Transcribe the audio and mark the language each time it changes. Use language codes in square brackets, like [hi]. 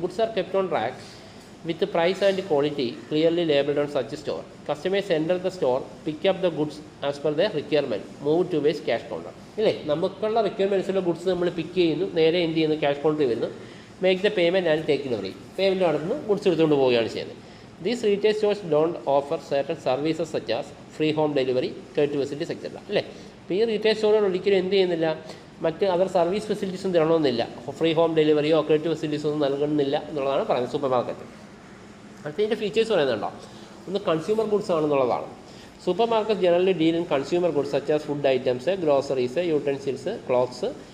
[en] Goods are kept on track with price and quality clearly labelled on such store. Customers enter the store, pick up the goods as per the requirement, move towards cash counter. [ml] ഇല്ലേ, നമുക്കുള്ള റിക്വയർമെൻറ്റ്സിലുള്ള goods നമ്മൾ പിക്ക് ചെയ്യുന്നു, നേരെ എന്ത് ചെയ്യുന്നു, cash കൗണ്ടറിൽ വരുന്നു, [en] Make the payment and take delivery. [ml] Payment നടത്തുന്നു, ഗുഡ്സ് എടുത്തുകൊണ്ട് പോവുകയാണ് ചെയ്യുന്നത്. [en] These retail stores don't offer certain services such as free home delivery, credit facilities, etc. [ml] അല്ലേ, ഇപ്പോൾ ഈ റീറ്റെയിൽ സ്റ്റോറുകൾ ഒരിക്കലും എന്ത് ചെയ്യുന്നില്ല, മറ്റ് അതർ സർവീസ് ഫെസിലിറ്റീസും തരണമെന്നില്ല, ഫ്രീ ഹോം ഡെലിവറിയോ ക്രെഡിറ്റ് ഫെസിലിറ്റീസോ ഒന്നും നൽകുന്നില്ല എന്നുള്ളതാണ് പറയുന്നത് സൂപ്പർ മാർക്കറ്റ്. അടുത്തതിൻ്റെ ഫീച്ചേഴ്സ് പറയുന്നുണ്ടോ, ഒന്ന് consumer goods ആണെന്നുള്ളതാണ്. [en] Supermarket generally deal in consumer goods such as food items, groceries, utensils, clothes.